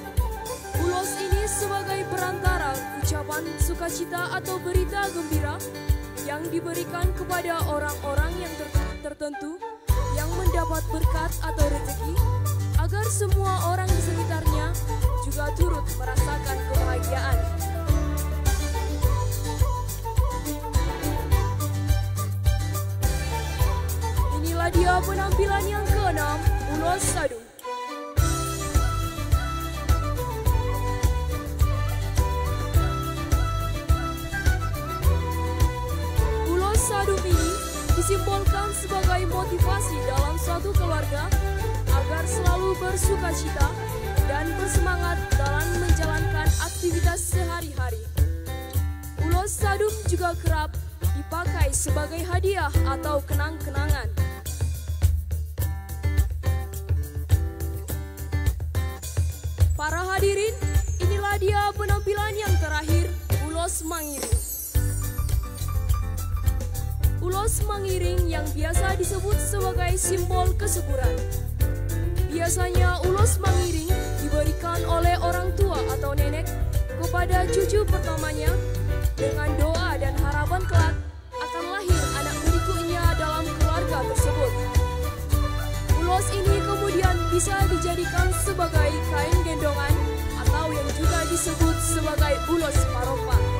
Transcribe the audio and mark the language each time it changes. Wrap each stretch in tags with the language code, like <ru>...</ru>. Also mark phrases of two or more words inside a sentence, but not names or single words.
<id>Ulos ini sebagai perantara ucapan sukacita atau berita gembira yang diberikan kepada orang-orang yang tertentu yang mendapat berkat atau rezeki, agar semua orang di sekitarnya juga turut merasakan kebahagiaan. Inilah dia penampilan yang keenam, ulos sadung. Ulos sadung ini disimbolkan sebagai motivasi dalam suatu keluarga agar selalu bersuka cita dan bersemangat dalam menjalankan aktivitas sehari-hari. Ulos sadum juga kerap dipakai sebagai hadiah atau kenang-kenangan. Para hadirin, inilah dia penampilan yang terakhir, ulos mangiring. Ulos mangiring yang biasa disebut sebagai simbol kesuburan. Biasanya ulos mangiring diberikan oleh orang tua atau nenek kepada cucu pertamanya dengan doa dan harapan kelak akan lahir anak berikutnya dalam keluarga tersebut. Ulos ini kemudian bisa dijadikan sebagai kain gendongan atau yang juga disebut sebagai ulos paropa.</id>